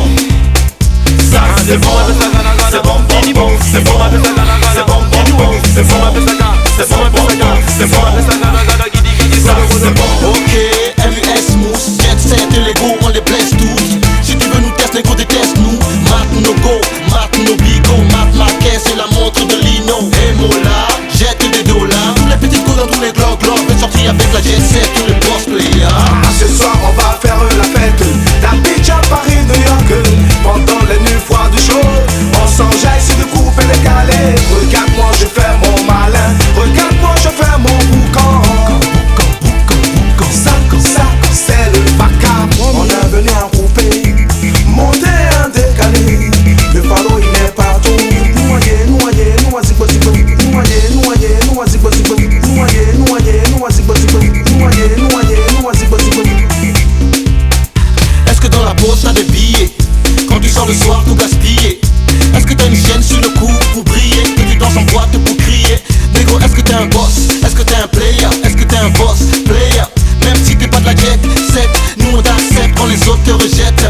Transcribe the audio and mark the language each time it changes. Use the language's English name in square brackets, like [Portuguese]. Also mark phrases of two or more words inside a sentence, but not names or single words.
[French] Ça c'est bon. C'est bon, bon, bon, c'est bon. C'est bon, bon, bon, c'est bon. C'est bon, bon, bon, c'est bon. Ça c'est bon. Ok, MUS, mousse, [English] jet set [French] et Lego, on les blesse tous. Si tu veux nous tester, Lego déteste nous. Mat no go, mat no bigo, mat ma caisse et la montre de Lino. Et Mola, jette des dollars. Tous les petits coups dans tous les globes, faites sortir avec la [English] jet set, [French] tous les [English] boss players. [French] Ah, ce soir on va faire la fête. La bitch à Paris, New York. Pendant les nuits froides du show, on s'enjaille sur le coupe et les galets. Regarde-moi, je fais mon malin. Regarde-moi, je fais mon boucan. Ça, c'est le vacarme. On est venu en coupé, monter un décalé. Le fardeau il est partout. Noyé, noyé, noyé, zibo, zibo. Noyé, noyé, noyé, zibo, zibo. Noyé, noyé, noyé, zibo, zibo. Noyé, noyé, noyé, zibo, zibo. Est-ce que dans la poche t'as des billets? Quand tu sors le soir tout gaspillé. Est-ce que t'as une chaîne sur le cou pour briller? Que tu danses en boîte pour crier? Négro, est-ce que t'es un boss? Est-ce que t'es un player? Est-ce que t'es un [English] boss player? [French] Même si t'es pas de la [English] jet set, [French] nous on t'accepte quand les autres te rejettent.